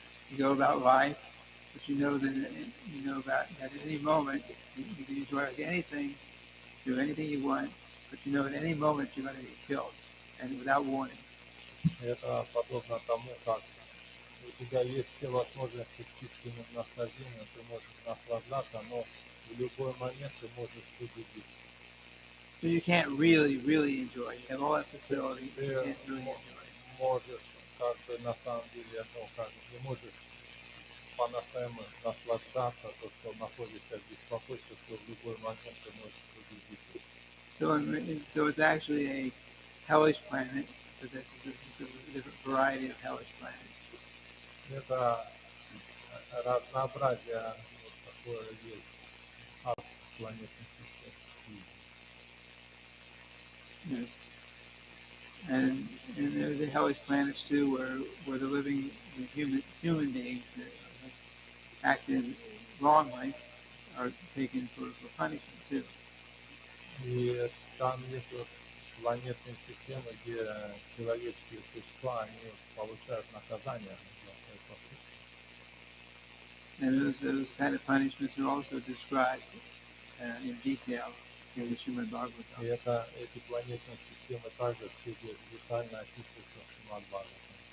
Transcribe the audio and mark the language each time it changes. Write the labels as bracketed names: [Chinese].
[English] You go about life, but you know that at any moment you can enjoy anything, do anything you want, but you know at any moment you're going to get killed, and without warning. [Russian] Это подобно тому, как у тебя есть все возможности чистым наслаждением, ты можешь наслаждаться, но в любой момент ты можешь победить. [English] So you can't really enjoy. You have all that facility, but you [Russian] Ты [English] can't really enjoy. [Russian] можешь, как бы на самом деле, не можешь по-настоящему наслаждаться, то, что находишься в беспокойстве, что в любой момент ты можешь победить. [English] So it's actually a hellish planet, but this is a different variety of hellish planet. [Russian] Это разнообразие вот такое есть от планетных систем. [English] Yes. And there's the hellish planets too, where the living human beings that acted wrongly are taken for punishment too. [Russian] И там есть вот планетные системы, где человеческие существа, они получают наказание за свои поступки. [English] And those kind of punishments are also described in detail in the Srimad [Russian] И [English] Bhagavatam. [Russian] эти планетные системы также все детально описываются в Шримад Бхагаватам.